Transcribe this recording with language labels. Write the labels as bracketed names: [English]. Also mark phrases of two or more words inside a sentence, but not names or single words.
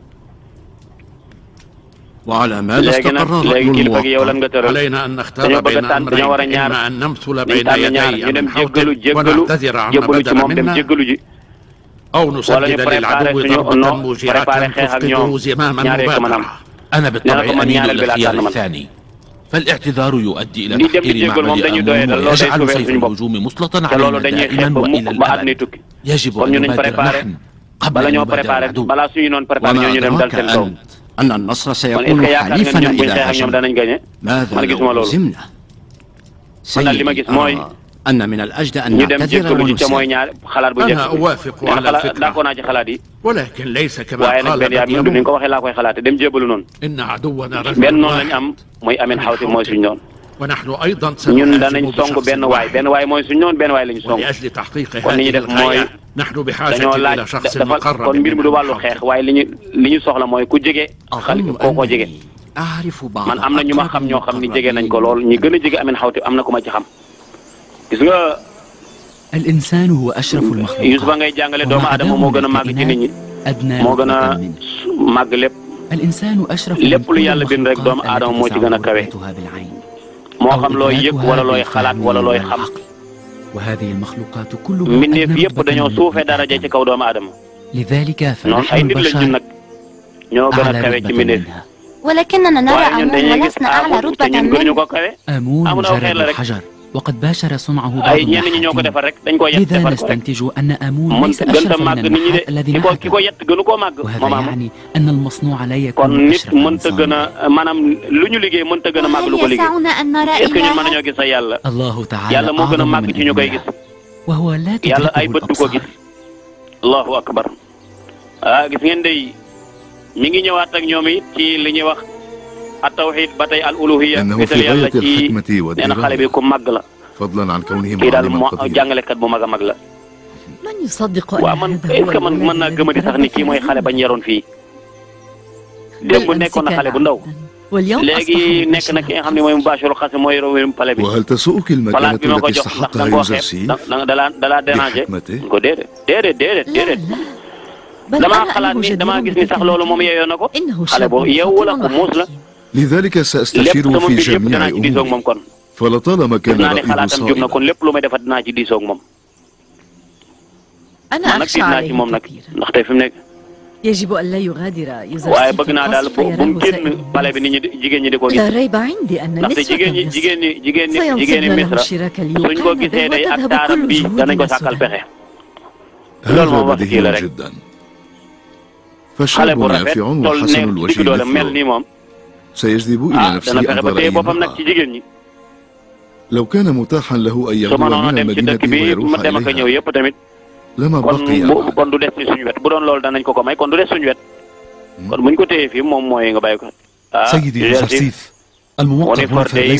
[Wolof] léegi nag léegi kilifa gi yow lan nga tëral dañoo bëgg a tànn dañoo war a ñaar dañ tànn ñaar ñu dem jéggalu jébbalu ci moom dem jéggalu ji wala ñu préparé suñu préparé xeex ak ñoom ñaaree ko mën a am nee na ko man ñaareel bi laa tànn man [Arabic] فالاعتذار يؤدي إلى [Wolof] li dem di [Arabic] تحقير [Wolof] jéggal moom dañuy doyee [Arabic] معبد [Wolof] loolu day [Arabic] يجعل [Wolof] sauver [Arabic] سيف [Wolof] suñu bopp [Arabic] الهجوم مسلطا [Wolof] te loolu [Arabic] علينا [Wolof] dañuy xeex [Arabic] دائما [Wolof] ba [Arabic] وإلى [Wolof] ba àdduna [Arabic] الأبد [Wolof] tukki [Arabic] يجب [Wolof] kon [Arabic] أن [Wolof] ñu nañ [Arabic] نبادر [Wolof] préparé [Arabic] نحن قبل [Wolof] bala [Arabic] أن [Wolof] ñoo [Arabic] يبادر [Wolof] préparé [Arabic] العدو [Wolof] balaa suñu noon préparé [Arabic] وما [Wolof] ñoo ñu dem dal [Arabic] أدراك [Wolof] seen kaw [Arabic] أنت أن النصر [Wolof] kon est-ce [Arabic] سيكون [Wolof] que yaakaar nga [Arabic] حليفا [Wolof] ne ñun buñ [Arabic] إذا [Wolof] xeex ak ñoom [Arabic] هجمنا [Wolof] danañ gañe [Arabic] ماذا [Wolof] man gisuma [Arabic] لو [Wolof] loolu [Arabic] هزمنا [Wolof] man daal li ma gis mooy [Arabic] أن من الأجدى أن [Wolof] ñu dem [Arabic] نعتذر [Wolof] jéggalu ji ca mooy [Arabic] ونسلم [Wolof] ñaar xalaat bu njëkk [Arabic] أنا أوافق [Wolof] nee na [Arabic] على [Wolof] xalaat [Arabic] الفكرة [Wolof] d'accord naa ci xalaat yi [Arabic] ولكن ليس كما [Wolof] waaye nag [Arabic] قال [Wolof] benn yaa bi ni [Arabic] بديل [Wolof] nga ko waxee laa koy xalaate dem jébbalu noonu [Arabic] إن عدونا [Wolof] benn [Arabic] رجل [Wolof] noonu lañ am [Arabic] واحد [Wolof] mooy Amin Xawtif mooy suñu noonu [Arabic] ونحن أيضا [Wolof] ñun danañ [Arabic] سنهاجم [Wolof] song [Arabic] بشخص [Wolof] benn waay [Arabic] واحد [Wolof] benn waay mooy suñu noonu benn waay lañ song [Arabic] ولأجل تحقيق [Wolof] kon li [Arabic] هذه [Wolof] ñu def mooy [Arabic] الغاية نحن بحاجة [Wolof] dañoo laaj [Arabic] إلى شخص [Wolof] dafa [Arabic] مقرب [Wolof] kon mbir mi du wàllu xeex waaye li ñu soxla mooy ku jege xale kookoo jege man am na ñu ma xam ñoo xam ni jege nañ ko lool ñi gën a jege Amin Xawtif am na ku ma ci xam gis nga [Arabic] الإنسان هو أشرف المخلوقات [Wolof] Yuusufa ngay jàngale doomu aadama moo gën a màgg ci nit ñi moo gën a màgg lépp [Arabic] الإنسان أشرف [Wolof] lépp lu yàlla bind rek doomu aadama moo ci gën a kawe moo xam looy yëg wala looy xalaat wala looy xam [Arabic] وهذه المخلوقات كلها [Wolof] mbindeef yëpp dañoo suufee daraja ci kaw doomu aadama [Arabic] لذلك [Wolof] noonu ay [Arabic] فنحن [Wolof] nit lañ ñun [Arabic] البشر [Wolof] nag ñoo gën a [Arabic] أعلى [Wolof] kawe ci [Arabic] رتبة [Wolof] mbindeef [Arabic] منها ولكننا نرى [Wolof] waaye ñun أمون dañuy gis [Arabic] ولسنا أعلى [Wolof] Amun te [Arabic] رتبة [Wolof] ñun gënuñu [Arabic] منه [Wolof] ko kawe آمون Amun aw xeer la [Arabic] مجرد [Wolof] rek [Arabic] الحجر وقد باشر صنعه بعض [Wolof] ay ñenn ñi ñoo ko defar rek dañ ko yett [Arabic] لذا [Wolof] defar ko rek [Arabic] نستنتج أن آمون [Wolof] mën [Arabic] ليس [Wolof] gën ta [Arabic] أشرف من [Wolof] màgg nit ñi de [Arabic] النحات الذي [Wolof] ki ko [Arabic] نحته [Wolof] yett gënu koo màgg [Arabic] وهذا [Wolof] moom Amun [Arabic] يعني أن المصنوع لا [Wolof] kon [Arabic] يكون [Wolof] nit [Arabic] أشرف من [Wolof] mënta gën a [Arabic] صانعه [Wolof] maanaam lu ñu liggéey mënta gën a màgg lu ko [Arabic] وهل [Wolof] liggéey [Arabic] يسعنا أن نرى [French] est-ce que [Wolof] ñun mën [Arabic] إلها [Wolof] nañoo gis sa yàlla [Arabic] الله تعالى [Wolof] yàlla moo gën a [Arabic] أعظم [Wolof] màgg [Arabic] من [Wolof] ci ñu koy [Arabic] أنبياء [Wolof] gis [Arabic] وهو لا [Wolof] yàlla ay [Arabic] تدركه [Wolof] bët du ko gis [Arabic] الأبصار الله أكبر [Wolof] ah gis ngeen day mi ngi ñëwaat ak ñoom it ci li ñuy wax [Arabic] التوحيد [Wolof] ba tey [Arabic] الألوهية إنه [Wolof] wéetal [Arabic] في [Wolof] yàlla [Arabic] غاية [Wolof] ci [Arabic] الحكمة [Wolof] nee na xale bi [Arabic] والدراية [Wolof] ku màgg la [Arabic] فضلا عن كونه [Wolof] kii daal [Arabic] معلما قديرا [Wolof] jàngalekat bu mag a mag la waaw man [French] est-ce que [Wolof] man mën naa gëmadi sax ni kii mooy xale bañ yaroon fii démb nekkoon na xale bu ndaw léegi nekk na ki nga xam ne mooy Mubashirul Qasim mooy yor pale bi palaat bi ma ko jox ndax da nga koo xeeb dalaa déranger ko déedéet damaa xalaat ni damaa gis ni sax loolu moom yeeyoo na ko xale boobu yeewu la ku muus la [Arabic] لذلك سأستشيره في جميع أموري فلطالما كان رأيه صائبا [Wolof] kon lépp lu may defat dinaa ci diisoo ak moom man nag tiit naa ci moom nag ndax tey fi mu nekk [Arabic] يجب أن لا يغادر [Wolof] waaye bëgg naa daal bu mu génn pale bi nit ñi jigéen ñi di ko gis ndaxte jigéen ñi Misra suñ ko gisee day ak taaram bi danañ ko sàkkal pexe loolu moom wax kii la rek xale bu rafet toll nekk ci doole mel ni moom [Arabic] سيجذب إلى نفسه أنظار لو كان متاحا له أن يهرب من المدينة ويروح إليها لما بقي [Wolof] kon du des ci suñu wet bu doon loolu danañ ko ko may kon du des suñu wet kon buñ ko téye fii moom mooy nga bàyyi ko [Arabic] سيدي يوسف الموقف هنا ليس